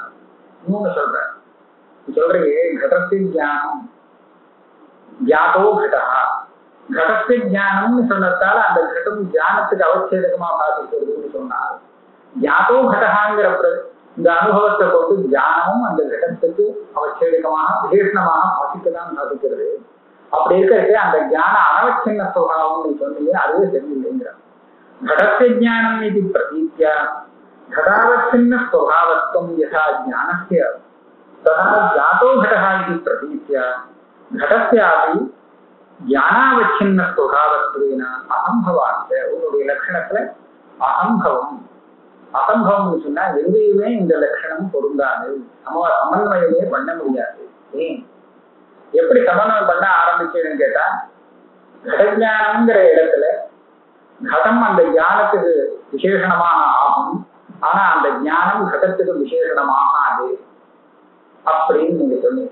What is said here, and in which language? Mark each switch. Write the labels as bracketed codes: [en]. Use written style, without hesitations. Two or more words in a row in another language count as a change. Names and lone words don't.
[ta] இன்னொன்னு சொல்றேன், சொல்றீங்க கடத்தின் ஞானம் [sa] जातो घटः, [ta] கடத்தின் ஞானம்னு சொன்னதால அந்த கட்டம் ஞானத்துக்கு அவச்சேதகமா பாதிக்கிறதுன்னு சொன்னால், ஜாதோ கடகாங்கிற இந்த அனுபவத்தை கொண்டு ஞானமும் அந்த கடத்துக்கு அவச்சேதகமாக விசேஷமாக பாதிக்கதான் சாதிக்கிறது. அப்படி இருக்கிறது அந்த ஞான அனவச்சின்ன சுபாவம் நீ சொன்னீங்க, அதுவே தெரியலைங்கிற. கடத்திய ஞானம் இது [sa] பிரதீத்யா घटावच्छिन्न स्वभावत्वं यथा ज्ञानस्य तथा जातो घटः इति प्रतीत्या घटस्यापि ज्ञानावच्छिन्न स्वभावत्वेन असंभवात् [ta] உன்னுடைய லட்சணத்துல அசம்பவம். அசம்பவம்னு சொன்னா எங்கேயுமே இந்த லட்சணம் பொருந்தாது, சமன்வயமே பண்ண முடியாது. ஏன் எப்படி சமன்வயம் பண்ண ஆரம்பிச்சதுன்னு கேட்டா, கடஞானம்ங்கிற இடத்துல கடம் அந்த ஞானத்துக்கு விசேஷணமாக ஆகும், ஆனா அந்த ஞானம் கடத்துக்கு விசேஷணமாகாது அப்படின்னு நீங்க சொன்னீங்க.